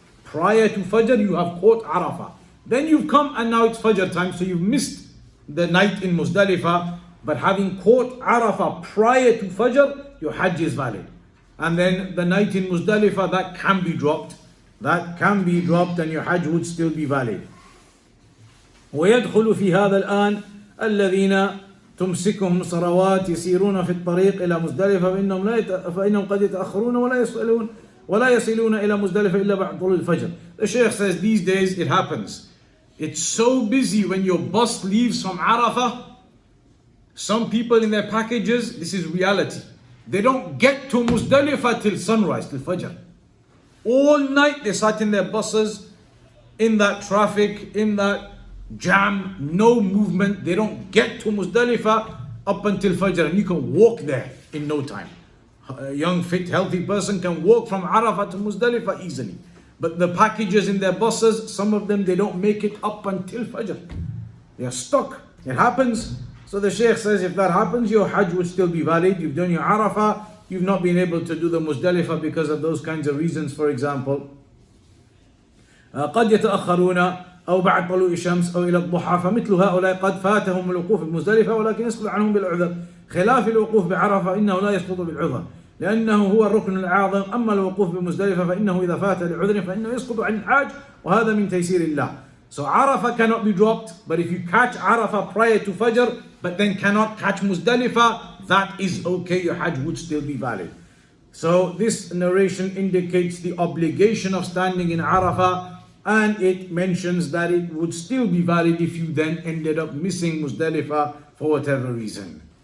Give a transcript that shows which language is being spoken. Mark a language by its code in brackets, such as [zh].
[en] Prior to Fajr you have caught Arafah. Then you've come and now it's Fajr time, so you've missed the night in Muzdalifah. But having caught Arafah prior to Fajr, your Hajj is valid. And then the night in Muzdalifah, that can be dropped. That can be dropped and your Hajj would still be valid. [ar] ويدخل في هذا الآن الذين تمسكهم صلوات يسيرون في الطريق إلى مزدلفة فإنهم قد يتأخرون ولا يصلون إلى مزدلفة إلا بعد طلوع الفجر. [en] The Shaykh says these days it happens. It's so busy when your bus leaves from Arafah. Some people in their packages, this is reality, they don't get to Muzdalifah till sunrise, till Fajr. All night they sat in their buses, in that traffic, in that jam, no movement. They don't get to Muzdalifah up until Fajr, and you can walk there in no time. A young, fit, healthy person can walk from Arafah to Muzdalifah easily. But the packages in their buses, some of them, they don't make it up until Fajr. They are stuck. It happens. So the Shaykh says if that happens, your Hajj would still be valid. You've done your Arafah, you've not been able to do the Muzdalifah because of those kinds of reasons. For example, [ar] قد يتأخرون أو بعد طلوع الشمس أو إلى الضحى فمثل هؤلاء قد فاتهم الوقوف بمزدلفة ولكن يسقط عنهم بالعذر خلاف الوقوف بعرفة إنه لا يسقط بالعذر لأنه هو الركن الأعظم. أما الوقوف بمزدلفة فإنه إذا فات لعذر فإنه يسقط عن الحاج وهذا من تيسير الله. [en] So Arafah cannot be dropped, but if you catch Arafah prior to Fajr but then cannot catch Muzdalifah, that is okay, your Hajj would still be valid. So this narration indicates the obligation of standing in Arafah, and it mentions that it would still be valid if you then ended up missing Muzdalifah for whatever reason.